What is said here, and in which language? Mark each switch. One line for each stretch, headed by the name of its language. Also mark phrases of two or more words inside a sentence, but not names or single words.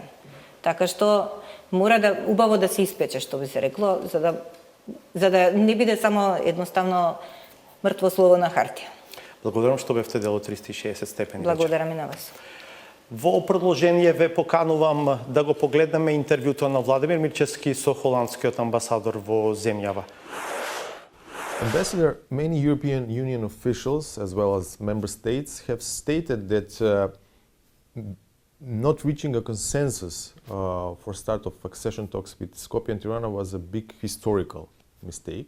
Macedonian: Така што мора да убаво да се испече, што би се рекло, за да не биде само едноставно мртво слово на хартија. Благодарам што бевте дел од 360 степени. Благодарам и на вас. Во продолжение ве поканувам да го погледнеме интервјуто на Владимир Мирчевски со холандскиот амбасадор во земјава.
English: Ambassador, many European Union officials, as well as member states, have stated that not reaching a consensus for start of accession talks with Skopje and Tirana was a big historical mistake.